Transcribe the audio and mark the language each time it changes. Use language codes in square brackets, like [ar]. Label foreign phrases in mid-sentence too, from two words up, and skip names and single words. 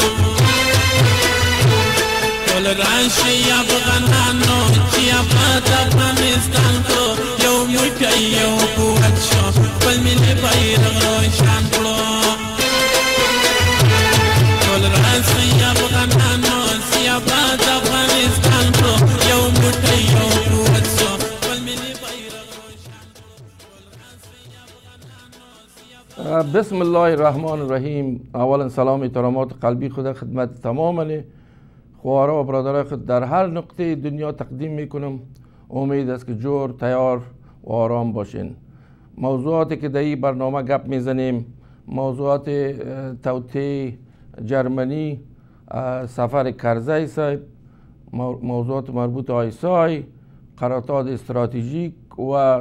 [ps] ټول راشي افغانانو چې آباد افغانستان کړو یو موټی یو قوت شو خپل ملي بیرغ روشن کړو ټول راشي افغانانو چې آباد افغانستان کړو یو موټی یو قوت شو خپل ملي بیرغ روشن کړو [ar] بسم الله الرحمن الرحیم. [fa] اولا سلام احترامات قلبی خود خدمت تمام خواهرها و برادرای خود در هر نقطه دنیا تقدیم میکنم. امید است که جور تیار و آرام باشین. موضوعاتی که در این برنامه گپ میزنیم موضوعات توطئه جرمنی، سفر کرزی صاحب، موضوعات مربوط آیسای، قرارداد استراتژیک و